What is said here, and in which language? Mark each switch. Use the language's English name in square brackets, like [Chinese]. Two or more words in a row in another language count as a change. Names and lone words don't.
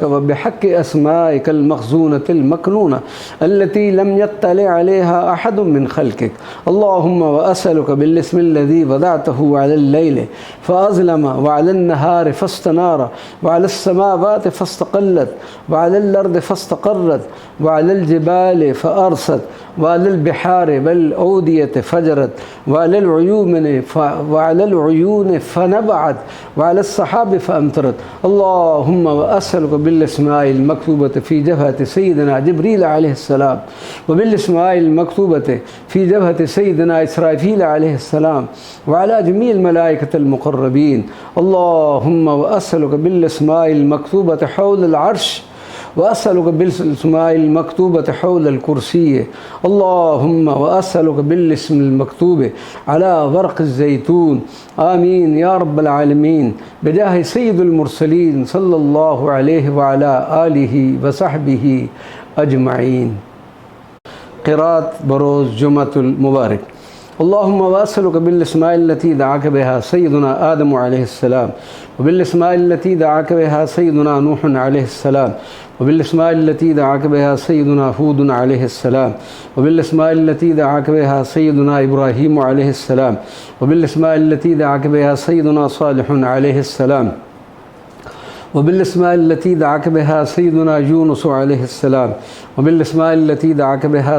[Arabic] وبحق أسمائك المخزونة المكنونة التي لم يطلع عليها أحد من خلقك اللهم وأسألك بالاسم الذي وضعته على الليل فأظلم وعلى النهار فاستنار وعلى السماوات فاستقلت وعلى الأرض فاستقرت وعلى الجبال فأرست وعلى البحار والأودية فجرت وعلى عيون فنبعت والسحاب فأمطرت اللهم وأسألك بالأسماء المكتوبة في جبهة سيدنا جبريل عليه السلام وبالأسماء المكتوبة في جبهة سيدنا إسرافيل عليه السلام وعلى جميل ملائكة المقربين اللهم وأسألك بالأسماء المكتوبة حول العرش وأسألك بالمكتوبة حول الكرسي اللهم وأسألك بالمكتوب على ورق زيتون آمين يا رب العالمين بجاه سيد المرسلين صلى الله عليه وعلى آله وصحبه أجمعين. [Urdu] قراءت بروز جمعۃ المبارک. [Arabic] اللهم وأسألك بالأسماء التي دعاك بها سيدنا آدم عليه السلام وبالأسماء التي دعاك بها سيدنا نوح عليه السلام وبالأسماء التي دعاك بها سيدنا هود عليه السلام وبالأسماء التي دعاك بها سيدنا إبراهيم عليه السلام وبالأسماء التي دعاك بها سيدنا صالح عليه السلام وبالأسماء التي دعاك بها سيدنا يونس عليه السلام وبالأسماء التي دعاك بها